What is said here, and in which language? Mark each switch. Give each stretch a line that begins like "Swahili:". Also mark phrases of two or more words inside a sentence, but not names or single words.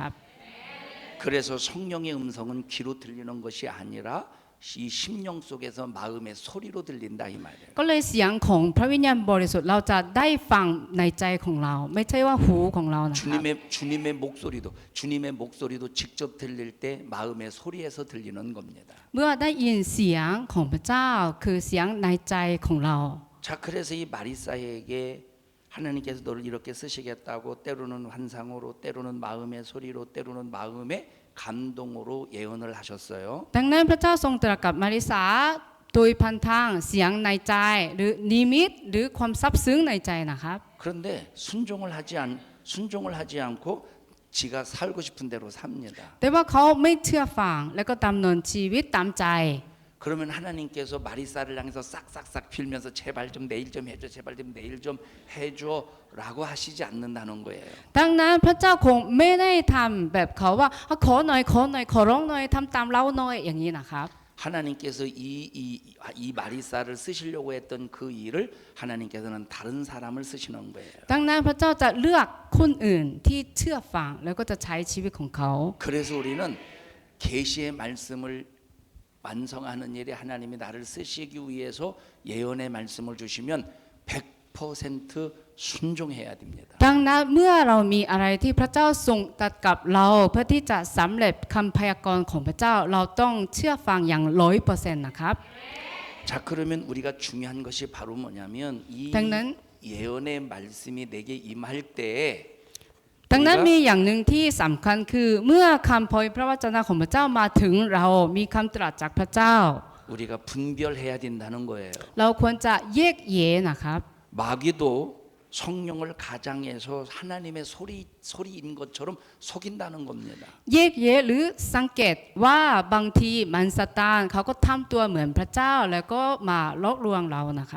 Korean: 그래서 성령의 음성은 귀로 들리는 것이 아니라 이 심령 속에서 마음의 소리로 들린다 이 말이에요.
Thai: ก็เลยเสียงของพระวิญญาณบริสุทธิ์เราจะได้ฟังในใจของเรา ไม่ใช่ว่าหูของเรานะครับ
Korean: 주님의 목소리도 직접 들릴 때 마음의 소리에서 들리는 겁니다.
Thai: เมื่อได้ยินเสียงของพระเจ้าคือเสียงในใจของเรา
Korean: 자, 그래서 이 마리사에게 하나님께서 너를 이렇게 쓰시겠다고 때로는 환상으로, 때로는 마음의 소리로, 때로는 마음의 감동으로 예언을 하셨어요.
Thai: ดังนั้นพระเจ้าทรงตรัสกับมาริสาโดยพันทางเสียงในใจหรือนิมิตหรือความซับซึ้งในใจนะครับ
Korean: 그런데 순종을 하지 않고 지가 살고 싶은 대로 삽니다.
Thai: แต่ว่าเขาไม่เชื่อฟังแล้วก็ดำเนินชีวิตตามใจ
Korean: 그러면 하나님께서 마리사를 향해서 싹싹싹 빌면서 제발 좀 내일 좀 해줘, 제발 좀 내일 좀 해줘라고 하시지 않는다는 거예요.
Thai: ดังนั้นพระเจ้าคงไม่ได้ทำแบบเขาว่าขอหน่อยขอหน่อยขอร้องหน่อยทำตามเราหน่อยอย่างนี้นะครับ
Korean: 하나님께서 이 마리사를 쓰시려고 했던 그 일을 하나님께서는 다른 사람을 쓰시는 거예요.
Thai: ดังนั้นพระเจ้าจะเลือกคนอื่นที่เชื่อฟังแล้วก็จะใช้ชีวิตของเขา
Korean: 그래서 우리는 계시의 말씀을 완성하는 일에 하나님이 나를 쓰시기 위해서 예언의 말씀을 주시면 100% 순종해야 됩니다.
Thai: ดังนั้นเมื่อเรามีอะไรที่พระเจ้าทรงตรัสกับเราเพื่อที่จะสำเร็จคำพยากรณ์ของพระเจ้าเราต้องเชื่อฟังอย่าง 100% นะครับ
Korean: 자, 그러면 우리가 중요한 것이 바로 뭐냐면 이 당난 예언의 말씀이 내게 임할 때
Thai: ดังนั้นมีอย่างหนึ่งที่สำคัญคือเมื่อคำพยพระวจนะของพระเจ้ามาถึงเรามีคำตรัสจากพระเจ้า
Korean: 우리가 분별해야 된다는 거예요.
Thai: เราควรจะแยกแยะนะครับ
Korean: 마귀도 성령을 가장해서 하나님의 소리인 것처럼 속인다는 겁니다.
Thai: แยกแยะหรือสังเกตว่าบางทีมันซาตานเขาก็ทำตัวเหมือนพระเจ้าแล้วก็มาลอกลวงเรานะครับ